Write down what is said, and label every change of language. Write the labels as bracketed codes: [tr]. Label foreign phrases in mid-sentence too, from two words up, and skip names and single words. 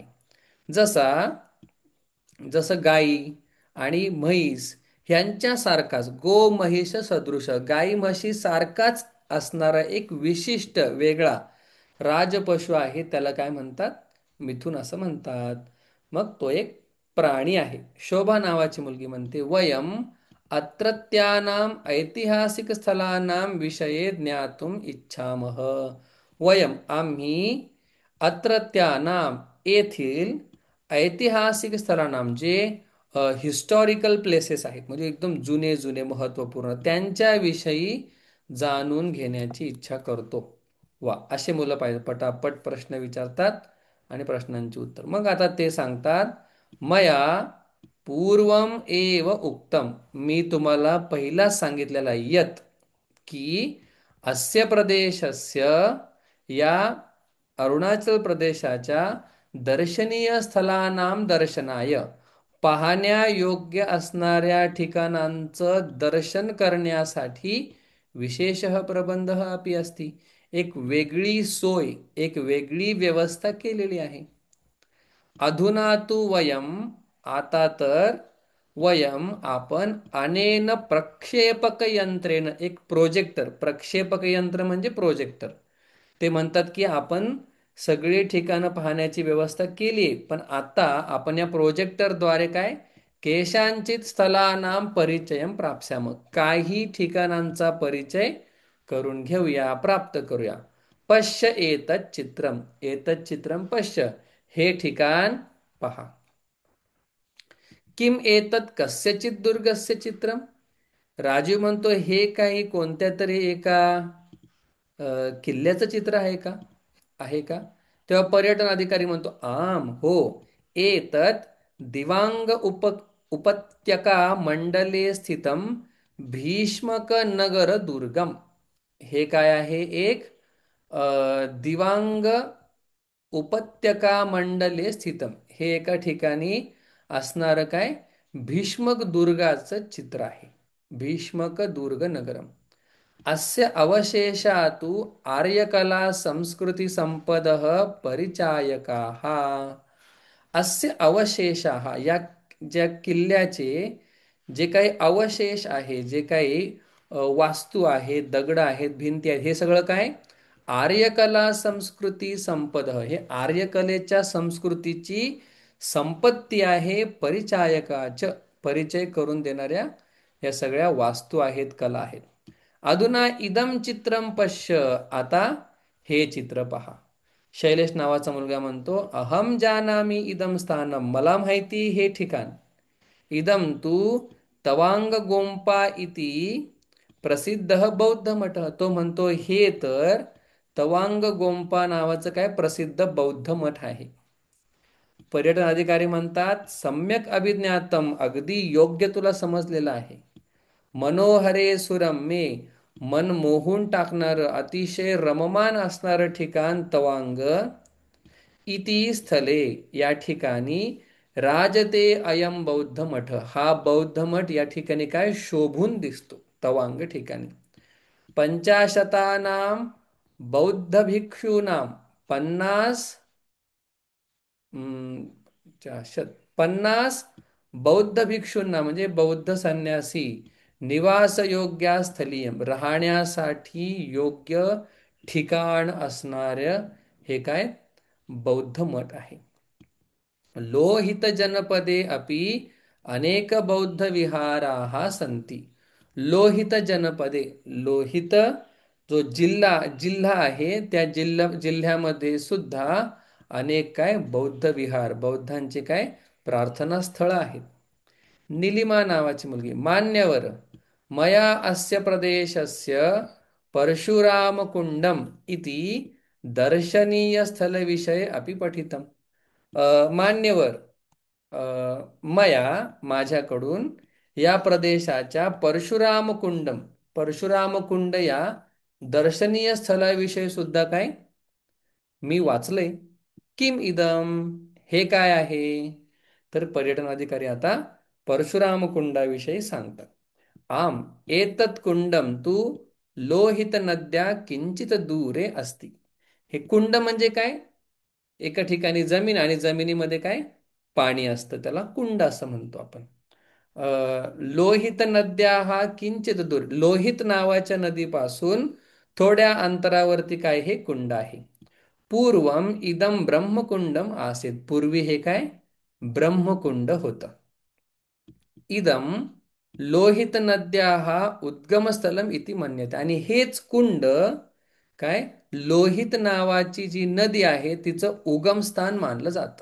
[mr] जसा जसं गाई आणि म्हैस ह्यांच्यासारखाच [sa] गो महिष सदृश [mr] गाई म्हशी सारखाच असणारा एक विशिष्ट वेगळा राजपशु आहे. त्याला काय म्हणतात? मिथुन असं म्हणतात. मग तो एक प्राणी आहे. शोभा नावाची मुलगी म्हणते [sa] वयम अत्रत्यानाम ऐतिहासिक स्थलानां विषये ज्ञातुम इच्छामः. [mr] वयम आम्ही अत्रत्यानाम येथील ऐतिहासिक स्थळांना जे [en] historical places [mr] आहेत म्हणजे एकदम जुने जुने महत्त्वपूर्ण त्यांच्याविषयी जाणून घेण्याची इच्छा करतो. वा असे मुलं पाहिजे पटापट प्रश्न विचारतात आणि प्रश्नांची उत्तर. मग आता ते सांगतात [sa] मया पूर्वम एव उक्तम. [mr] मी तुम्हाला पहिलाच सांगितलेला यत की [sa] अस्य प्रदेशस्य [mr] या अरुणाचल प्रदेशाच्या [sa] दर्शनीय स्थलानाम दर्शनाय [mr] पाहण्यायोग्य असणाऱ्या ठिकाणांचं दर्शन करण्यासाठी [sa] विशेष प्रबंध अपि असती. [mr] एक वेगळी सोय एक वेगळी व्यवस्था केलेली आहे. [sa] अधुना तु वयम [mr] आता तर वयम आपण [sa] अनेन प्रक्षेपक यंत्रेन [mr] एक प्रोजेक्टर प्रक्षेपक यंत्र म्हणजे प्रोजेक्टर ते म्हणतात की आपण सगळी ठिकाणं पाहण्याची व्यवस्था केली आहे पण आता आपण या प्रोजेक्टरद्वारे काय [sa] केशांचित स्थलानाम परिचयम प्राप्स्याम [mr] काही ठिकाणांचा परिचय करून घेऊया प्राप्त करूया. [sa] पश्य एतत् चित्रम, एतत् चित्रम पश्य, [mr] हे ठिकाण पहा. [sa] किम एतत् कस्यचित दुर्गस्य चित्रम. [mr] राजीव म्हणतो हे काही कोणत्या तरी एका किल्ल्याचं चित्र आहे का, आहे का. तेव्हा पर्यटन अधिकारी म्हणतो आम हो, [sa] एतत् दिवांग उपत्यका मंडले स्थितम भीष्मक नगर दुर्गम. [mr] हे काय आहे, एक दिवांग [sa] उपत्यका मंडले स्थितम, [mr] हे एका ठिकाणी असणारं काय, भीष्मक दुर्गाचं चित्र आहे. [sa] भीष्मक दुर्ग नगरम. अस्य अवशेषातु आर्यकला संस्कृती संपदः परिचायकाः. अस्य अवशेषाः, [mr] या ज्या किल्ल्याचे जे काही अवशेष आहे, जे काही वास्तू आहेत, दगड आहेत, भिंती आहेत, हे सगळं काय, [sa] आर्यकला संस्कृती संपद, [mr] हे आर्यकलेच्या संस्कृतीची संपत्ती आहे. परिचायकाच, परिचय करून देणाऱ्या या सगळ्या वास्तू आहेत, कला आहेत. [sa] अधुना इदम चित्रम पश्य, [mr] आता हे चित्र पहा. शैलेश नावाचा मुलगा म्हणतो [sa] अहम जानामी इदम स्थानम, [mr] मला माहिती हे ठिकाण. [sa] इदम तू तवांग गोंपा इति प्रसिद्ध बौद्ध मठ, [mr] तो म्हणतो हे तर तवांग गोंपा नावाचं काय प्रसिद्ध बौद्ध मठ आहे. पर्यटन अधिकारी म्हणतात [sa] सम्यक अभिज्ञातम, [mr] अगदी योग्य तुला समजलेलं आहे. [sa] मनोहरे सुरम्ये, [mr] मन मोहून टाकणारं, अतिशय रममान असणारं ठिकाण तवांग. [sa] इति स्थले, [mr] या ठिकाणी [sa] राजते अयम बौद्ध मठ, [mr] हा बौद्ध मठ या ठिकाणी काय शोभून दिसतो तवांग ठिकाणी. [sa] पंचाशतानाम बौद्ध भिक्षूनाम, [mr] 50 50 बौद्ध भिक्षूंना म्हणजे बौद्ध संन्यासी, [sa] निवास योग्या स्थलीयम, [mr] राहण्यासाठी योग्य ठिकाण असणाऱ्या हे काय बौद्ध मठ आहे. [sa] लोहित जनपदे अपि अनेक बौद्ध विहाराः सन्ति. [mr] लोहित जनपदे, लोहित जो जिल्हा आहे, त्या जिल्ह्यामध्ये सुद्धा अनेक काय बौद्ध विहार, बौद्धांचे काय प्रार्थना स्थळ आहेत. निलिमा नावाची मुलगी, [sa] मान्यवर मया अस्य प्रदेशस्य परशुराम कुंडम इति दर्शनीय स्थल विषय अपि पठितम. [mr] मान्यवर, अ, मया माझ्याकडून या प्रदेशाच्या परशुराम कुंडम, परशुराम कुंड या दर्शनीय स्थळाविषयी सुद्धा काय मी वाचलंय. [sa] किम इदम, [mr] हे काय आहे. तर पर्यटन अधिकारी आता परशुराम कुंडाविषयी सांगतात. [sa] आम एतत् कुंडम तू लोहित नद्या किंचित दूरे असती. [mr] हे कुंड म्हणजे काय, एका ठिकाणी जमीन आणि जमिनीमध्ये काय पाणी असतं, त्याला कुंड असं म्हणतो आपण. लोहित नद्या हा किंचित दूर, लोहित नावाच्या नदीपासून थोड्या अंतरावरती काय हे कुंड आहे. [sa] पूर्वम इदम ब्रह्मकुंडम आसीत, [mr] पूर्वी हे काय ब्रह्मकुंड होतं. [sa] इदम लोहित नद्याः उद्गमस्थलम इति मन्यते, [mr] आणि हेच कुंड काय लोहित नावाची जी नदी आहे तिचं उगमस्थान मानलं जातं.